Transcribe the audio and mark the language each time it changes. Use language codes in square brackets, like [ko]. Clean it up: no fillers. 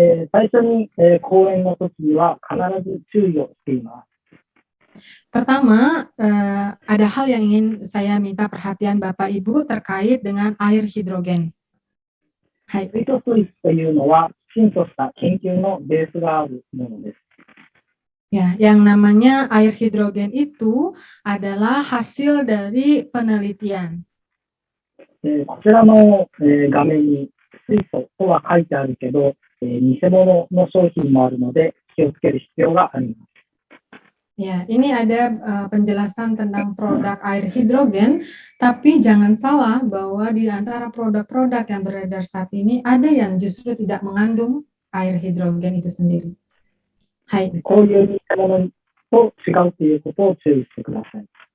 [ja] 最初に、講演の時には必ず注意をしています。 [id] Pertama, ada hal yang ingin saya minta perhatian Bapak Ibu terkait dengan air hidrogen. [ja] はい。水素水素というのは、きちんとした研究のベースがあるものです。 [id] Ya, yang namanya air hidrogen itu adalah hasil dari penelitian. [ja] こちらの、画面に水素とは書いてあるけど、偽物の商品もあるので気をつける必要があります。 [id] Ya, ini ada penjelasan tentang produk air hidrogen, tapi jangan salah bahwa di antara produk-produk yang beredar saat ini ada yang justru tidak mengandung air hidrogen itu sendiri. [ja] Hai. こういう偽物と違うということを注意してください。